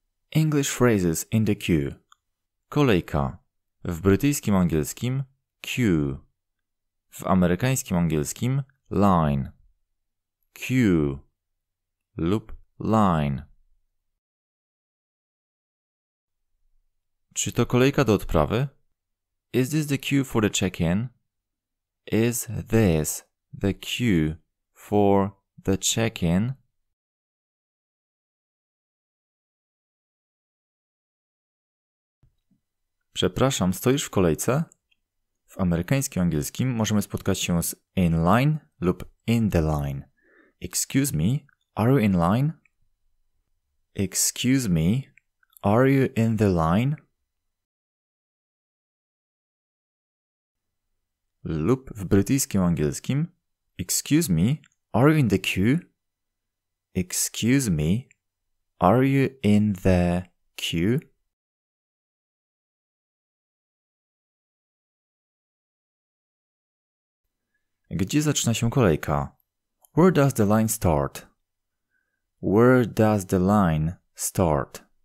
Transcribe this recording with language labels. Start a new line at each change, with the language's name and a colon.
English: English phrases in the queue.
Polish: Kolejka. W brytyjskim angielskim queue. W amerykańskim angielskim line.
English: Queue lub line.
Polish: Czy to kolejka do odprawy?
English: Is this the queue for the check-in? Is this the queue for the check-in?
Polish: Przepraszam, stoisz w kolejce? W amerykańskim angielskim możemy spotkać się z
English: in line
Polish: lub
English: in the line. Excuse me, are you in line? Excuse me, are you in the line?
Polish: Lub w brytyjskim angielskim
English: excuse me, are you in the queue? Excuse me, are you in the queue?
Polish: Gdzie zaczyna się kolejka?
English: Where does the line start? Where does the line start?